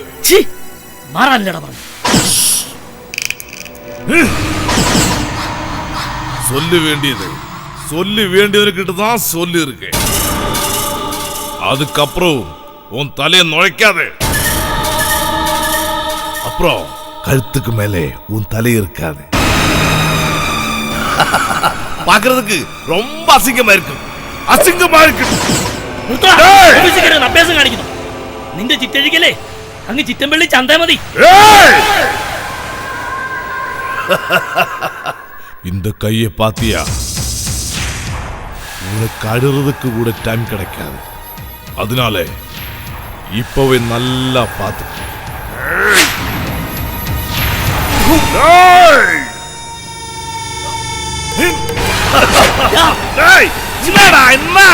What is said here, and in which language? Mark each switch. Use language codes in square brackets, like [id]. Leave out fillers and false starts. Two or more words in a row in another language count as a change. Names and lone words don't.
[ta] சொல்ல வேண்டியதுக்கிட்ட தான் சொல்லி இருக்கேன். அதுக்கப்புறம் உன் தலையை நுழைக்காது. அப்புறம் கழுத்துக்கு மேலே உன் தலை இருக்காது. பாக்குறதுக்கு ரொம்ப அசிங்கமா இருக்கு. [ml] നിന്റെ ചിറ്റഴിക്കല്ലേ അങ്ങ് ചിറ്റമ്പള്ളി ചന്താ മതി. [ta] இந்த கையை பாத்தியா? உனக்கு அழுறதுக்கு கூட டைம் கிடைக்காது. அதனால இப்பவே நல்லா பார்த்து. என்னடா என்ன?